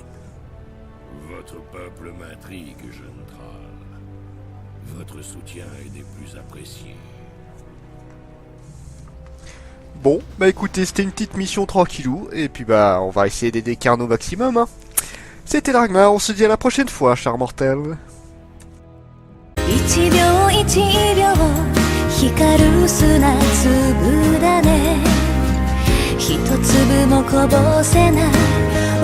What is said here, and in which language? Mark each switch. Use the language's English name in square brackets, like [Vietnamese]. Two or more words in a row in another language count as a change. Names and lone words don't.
[French] Votre peuple m'intrigue, jeune Thrall. Votre soutien est des plus appréciés. Bon, bah écoutez, c'était une petite mission tranquillou, et puis bah on va essayer d'aider Karn au maximum. Hein. C'était Dragmar, on se dit à la prochaine fois, cher mortel. [Japanese] 一秒一秒光る砂粒だね一粒もこぼせない